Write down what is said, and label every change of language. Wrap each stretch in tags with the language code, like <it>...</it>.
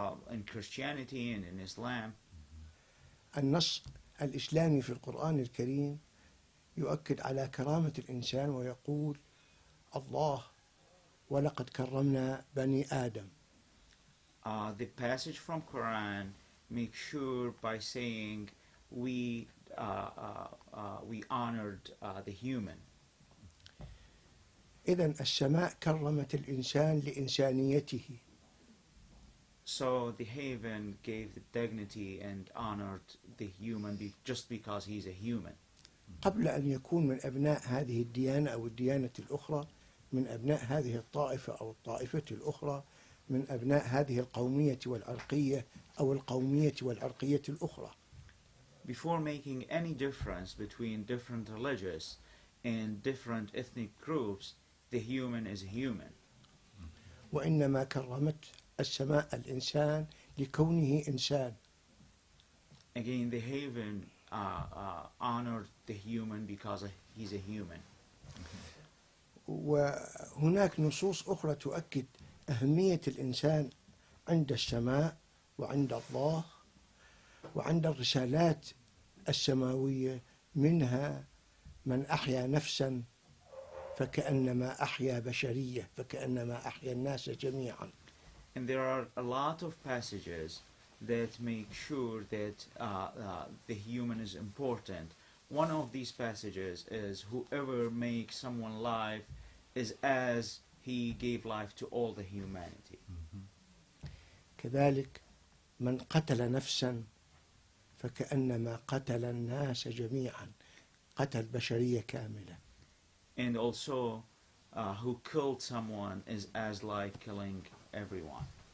<en>In Christianity and in Islam.</en> <ar>النص الإسلامي في القرآن الكريم يؤكد على كرامة الإنسان ويقول الله ولقد كرمنا بني آدم.</ar> <en>The passage from Quran makes sure by saying we honored the human.</en> <ar>إذن السماء كرمت الإنسان لإنسانيته.</ar> <en>So the heaven gave the dignity and honored the human just because he's a human.</en> <ar>قبل أن يكون من أبناء هذه الديانة أو الديانة الأخرى من أبناء هذه الطائفة أو الطائفة الأخرى من أبناء هذه القومية والعرقية أو القومية والعرقية الأخرى.</ar> <en>Before making any difference between different religious and different ethnic groups, the human is human.</en> <ar>وإنما كرمت السماء الإنسان لكونه إنسان.</ar> <en>Again, the heaven honored the human because he's a human.</en> <ar>وهناك نصوص أخرى تؤكد أهمية الإنسان عند السماء وعند الله وعند الرسالات السماوية، منها من أحيا نفسا فكأنما أحيا بشرية، فكأنما أحيا الناس جميعا.</ar> <en>And there are a lot of passages that make sure that the human is important. One of these passages is whoever makes someone life is as he gave life to all the humanity.</en> <ar>كذلك من قتل نفسا فكأنما قتل الناس جميعا، قتل بشرية كاملة.</ar> <en>And also who killed someone is as like killing everyone.</en>